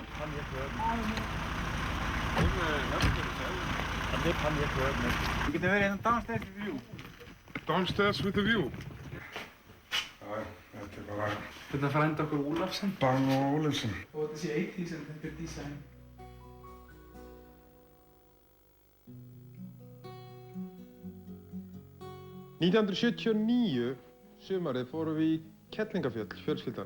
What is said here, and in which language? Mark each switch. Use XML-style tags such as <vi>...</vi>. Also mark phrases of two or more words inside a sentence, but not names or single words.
<is>Kann ég ekki höfð. Það kann ég ekki höfð. Þú getur verið hérna</is> <en>downstairs with the view. Downstairs with the view.</en> <is>Já, þetta er bara... Þetta frændi okkur Ólafsson. Bang og Ólafsson. Og þetta sé 80s en þetta er design. –1979 sumarið fórum við í Kerlingafjöll, fjölskyldan.</is>